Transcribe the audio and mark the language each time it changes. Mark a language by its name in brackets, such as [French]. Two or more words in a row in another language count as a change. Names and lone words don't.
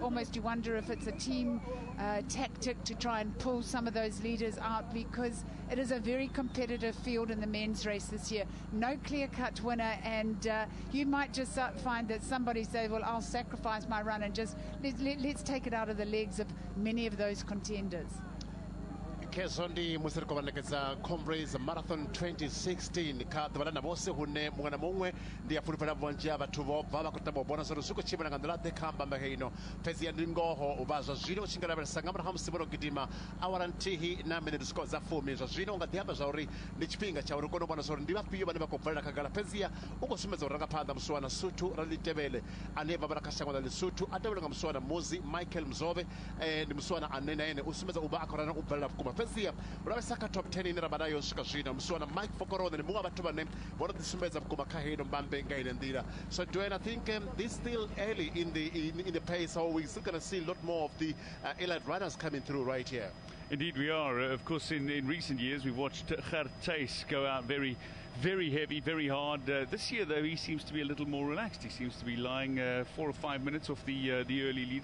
[English] Almost you wonder if it's a team tactic to try and pull some of those leaders out, because it is a very competitive field in the men's race this year. No clear-cut winner, and you might just find that somebody say, well, I'll sacrifice my run and just let's take it out of the legs of many of those contenders. [Venda] kezondi musiri kuvanekeza Comrades Marathon 2016 ka dvalana vose hune mungwe na mungwe ndi afulipala vanja vathu vobva vakutamba ubona zori zwi kuchimila nga nḓila ḓe khamba mbaheino fhedzi ya ndi ngoho uvha zwa zwino u tshi nga lavhelesa nga murahu musi vho no gidima awara nthihi na minute zwi dza 10 zwa zwino u nga ḓi amba zwa uri ndi tshifhinga tsha uri u kone u vhona zwa uri ndi vhafhio vhane vha khou bvelela khagala fhedziya u khou sumbedza u rangaphanḓa musiwana Suthu Ralitebele ane vha vha kha shango ḽa Lesotho a tevhela nga musiwana Muzi Michael Mzove ndi musiwana ane na ene u sumbedza u vha a khou rana u bvelela vhukuma fhedziya u lavhelesa kha top 10 ine ra vha nayo swika zwino musiwana Mike Fokorone ndi muṅwe wa vhathu vhane vho no ḓi sumbedza vhukuma kha heino mbambe nga ine nḓila. [English] So Dwayne, I think this still early in the pace, so we're still going to see a lot more of the elite runners coming through right here. Indeed we are. Of course, in recent years we've watched Gartes go out very heavy, very hard. This year, though, he seems to be a little more relaxed. He seems to be lying 4 or 5 minutes off the early leader.